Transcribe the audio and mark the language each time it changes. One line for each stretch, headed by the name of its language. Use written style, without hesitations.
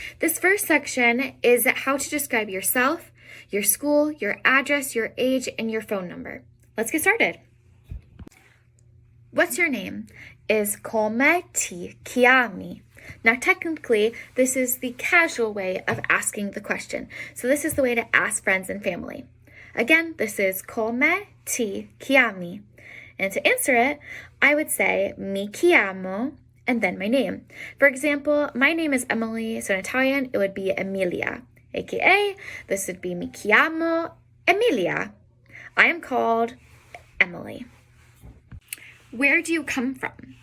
English: This first section is how to describe yourself, your school, your address, your age, and your phone number. Let's get started. What's your name? Is
Italian: come ti chiami?
English: Now, technically, this is the casual way of asking the question. So this is the way to ask friends and family. Again, this is
Italian: come ti chiami.
English: And to answer it, I would say
Italian: mi chiamo
English: and then my name. For example, my name is Emily, so in Italian, it would be Emilia. AKA, this would be
Italian: mi chiamo Emilia.
English: I am called Emily. Where do you come from?